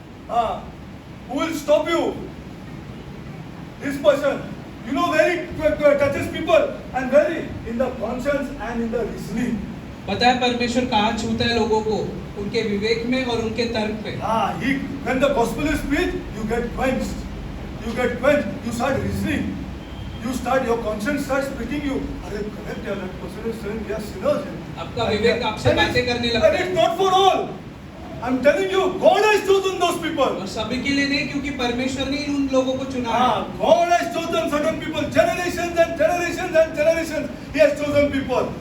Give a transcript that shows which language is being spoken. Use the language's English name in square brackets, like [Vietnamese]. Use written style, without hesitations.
[English] हाँ, who will stop you? This person, you know, very touches people and very in the conscience and in the reasoning. [Hindi] पता है परमेश्वर कहाँ छूता है लोगों को? उनके विवेक में और उनके तर्क पे। [English] Ah, when the gospel is preached, you get quenched. You start reasoning. Your conscience starts speaking you. [Hindi] अरे [English] correct [Hindi] यार, [English] that person is saying we are sinners. [Hindi] आपका विवेक आपसे बातें करने लगता [English] And [Hindi] है। [English] it's not for all. I'm telling you, God has chosen those people. [Hindi] और सभी के लिए नहीं, क्योंकि परमेश्वर ने उन लोगों को चुना है। [English] God has chosen certain people, generations and generations and generations. He has chosen people.